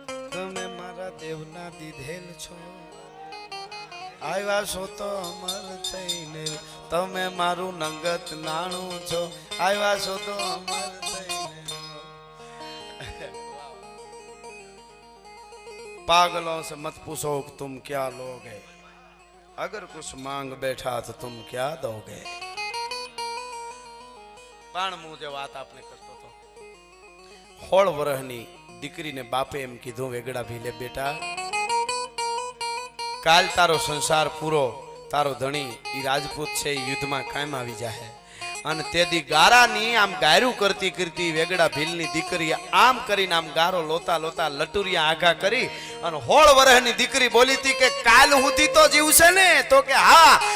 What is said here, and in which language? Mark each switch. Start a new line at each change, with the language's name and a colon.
Gujarati: તમે મારા દેવના દીધેલ છો, આવ્યા છો તો અમર થઈને. તમે મારું નંગત નાણું છો, આવ્યા છો તો અમર થઈને.
Hindi: पागलों से मत पूछो कि तुम क्या लोगे, अगर कुछ मांग बैठा तो तुम क्या दोगे.
Gujarati: પણ હું જે વાત આપને કરતો હતો, 16 વર્ષની દીકરીને બાપે એમ કીધું વેગડા ભીલે બેટા કાલ તારો સંસાર પૂરો, તારો ધણી ઈ રાજપૂત છે ઈ યુદ્ધમાં કાયમ આવી જાય. અને તેદી ગારાની આમ ગાયરું કરતી કરતી વેગડા ભીલની દીકરી આમ કરીને આમ ગારો લોતા લોતા લટુરિયા આઘા કરી અને 16 વર્ષની દીકરી બોલી હતી કે કાલ સુધી તો જીવશે ને? તો કે હા.